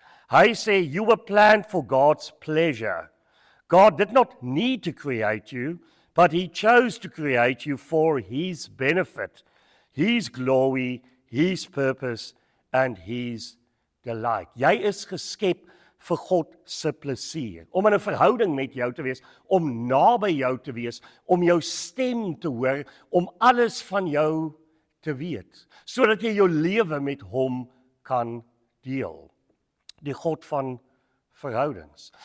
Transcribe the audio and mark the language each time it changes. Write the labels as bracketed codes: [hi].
[af] Hy sê, [en] you were planned for God's pleasure. God did not need to create you, but He chose to create you for His benefit, His glory, His purpose and His delight. [af] Jy is geskep vir God se plesier, om in 'n verhouding met jou te wees, om naby jou te wees, om jou stem te hoor, om alles van jou te weet, sodat jy jou lewe met Hom kan deel. Die God van verhoudings.